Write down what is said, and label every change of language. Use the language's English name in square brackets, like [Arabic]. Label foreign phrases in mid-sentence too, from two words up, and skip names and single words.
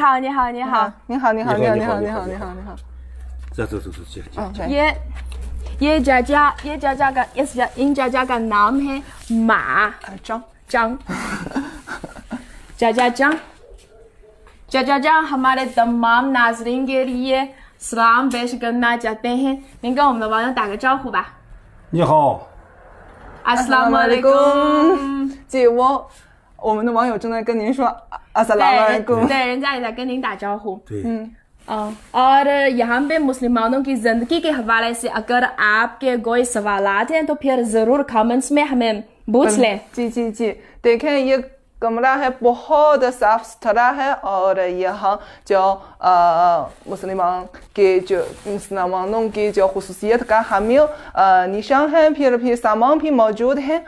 [Hindi] ये जाजा का इन जाजा का नाम है मा जाजा जाजा हमारे तमाम नाज़रीन के लिए सलाम पेश करना चाहते हैं। [Chinese] 您跟我们的网友打个招呼吧。你好。 [Arabic] السلام عليكم. [Hindi] जी， [Chinese] 我们的网友正在跟您说 [Arabic] السلام عليكم. [Chinese] 对，人家也在跟您打招呼。对。 [Hindi] और यहाँ पे मुसलमानों की ज़िंदगी के हवाले से अगर आपके कोई सवालात हैं तो फिर ज़रूर कमेंट्स में हमें पूछ लें। जी, देखें ये कमरा है, बहुत साफ सुथरा है और यहाँ जो मुसलमानों की जो खुसूसियत का हामिल निशान है, फिर सामान भी मौजूद है।